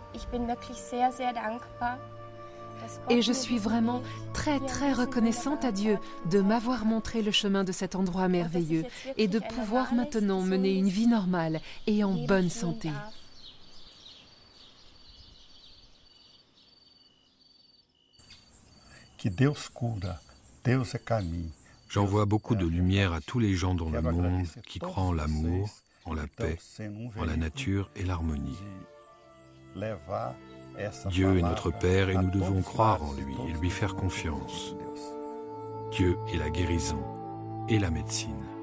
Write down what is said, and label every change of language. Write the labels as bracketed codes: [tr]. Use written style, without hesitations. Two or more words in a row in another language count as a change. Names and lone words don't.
[fr] Et je suis vraiment très reconnaissante à Dieu de m'avoir montré le chemin de cet endroit merveilleux et de pouvoir maintenant mener une vie normale et en bonne santé. [pt] Que Deus cura, Deus é caminho. [fr] J'envoie beaucoup de lumière à tous les gens dans le monde qui croient en l'amour, en la paix, en la nature et l'harmonie. Dieu est notre Père et nous devons croire en lui et lui faire confiance. Dieu est la guérison et la médecine.